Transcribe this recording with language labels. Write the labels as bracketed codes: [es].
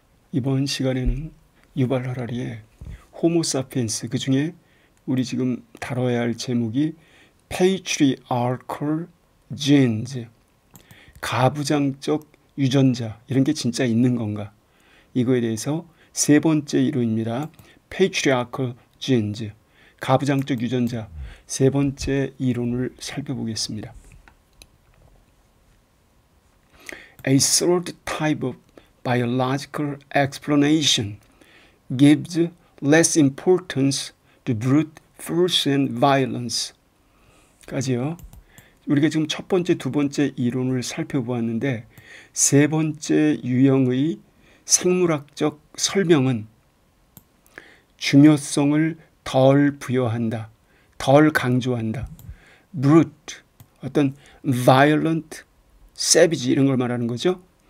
[ko] 이번 시간에는 유발 하라리의 호모 사피엔스, 그 중에 우리 지금 다뤄야 할 제목이 [en] patriarchal genes, [ko] 가부장적 유전자, 이런 게 진짜 있는 건가? 이거에 대해서 세 번째 이론입니다. [en] patriarchal genes, [ko] 가부장적 유전자, 세 번째 이론을 살펴보겠습니다. [en] A third type of biological explanation gives less importance to brute force and violence. [ko] 까지요. 우리가 지금 첫 번째, 두 번째 이론을 살펴보았는데, 세 번째 유형의 생물학적 설명은 중요성을 덜 부여한다, 덜 강조한다. brute, 어떤 violent, savage 이런 걸 말하는 거죠.